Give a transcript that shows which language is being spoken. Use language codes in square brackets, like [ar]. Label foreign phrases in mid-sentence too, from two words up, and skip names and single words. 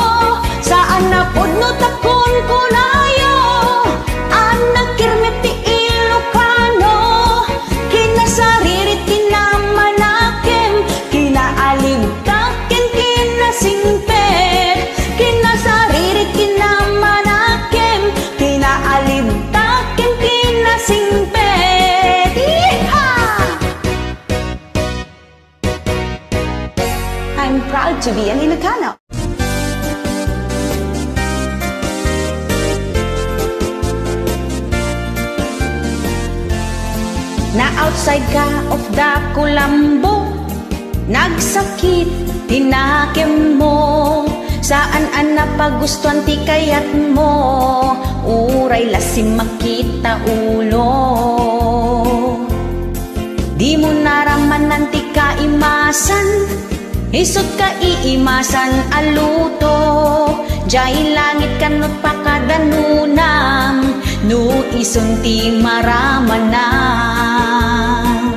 [ilo] Saan Udno takon ko nayo, anak kirmet ti Ilocano, kinasaririt kinamanakem, kinaalibtaken kinasingpet, kinasaririt kinamanakem, kinaalibtaken kinasingpet. Yeehaw! [en] I'm proud to be an Ilocano. [ilo] Na outside ka [en] of the [ilo] Kulambo, nagsakit tinakem mo, saan an napagustuhan ti kayat mo, uray lasim makita ulo. Di mo naramanan ti kaimasan, isot ka iimasan aluto, jay langit kanot pakadanunam, no ison ti maramanam.